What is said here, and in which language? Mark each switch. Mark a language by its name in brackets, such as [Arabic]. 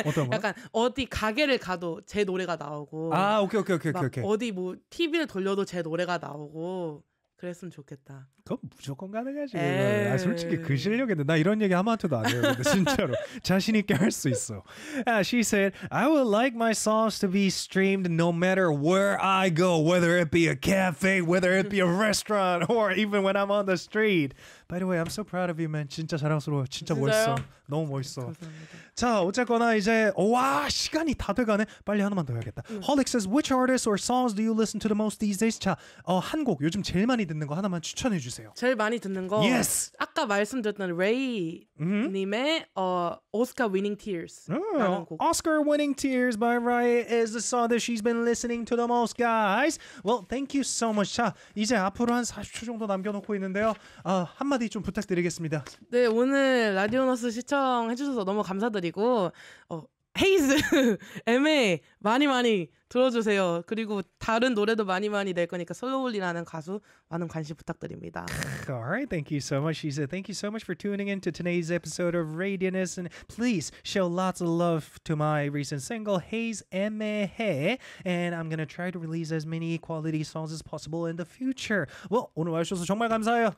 [Korean] 약간 어디 가게를 가도 제 노래가 나오고 [English] 아 오케이 오케이 오케이 오케이 오케이 [Korean] 어디 뭐 TV를 돌려도 제 노래가 나오고 그랬으면 좋겠다. 그건 무조건 가능하지. 아, 솔직히 그 실력인데 나 이런 얘기 아무한테도 안 해요. 진짜로 자신 있게 할 수 있어. [English] She said, I would like my songs to be streamed no matter where I go, whether it be a cafe, whether it be a restaurant, or even when I'm on the street. By the way, I'm so proud of you, man. [Korean] 진짜 자랑스러워. 진짜 멋있어. 너무 멋있어. 자, 어쨌거나 이제 와 시간이 다 돼가네. 빨리 하나만 더 해야겠다. [English] Holic says, which artists or songs do you listen to the most these days? [Korean] 자, 한 곡 요즘 제일 많이 듣는 거 하나만 추천해 주세요. 제일 많이 듣는 거 [English] yes. [Korean] 아까 말씀드렸던 레이 mm-hmm. 님의 Oscar Winning Tears 라는 곡. [English] Oscar Winning Tears by Rai is the song that she's been listening to the most, guys. Well, thank you so much. [Korean] 자, 이제 앞으로 한 40초 정도 남겨놓고 있는데요. 한마디 좀 부탁드리겠습니다. 네, 오늘 라디오너스 시청해 주셔서 너무 감사드리고 헤이즈 MA 많이 많이 들어주세요. 그리고 다른 노래도 많이 많이 낼 거니까 솔로울리라는 가수 많은 관심 부탁드립니다. [English] Alright, thank you so much. She said, thank you so much for tuning in to today's episode of Radiantness. And please show lots of love to my recent single, Haze Emehe. And I'm going to try to release as many quality songs as possible in the future. [Korean] Well, 오늘 와주셔서 정말 감사해요.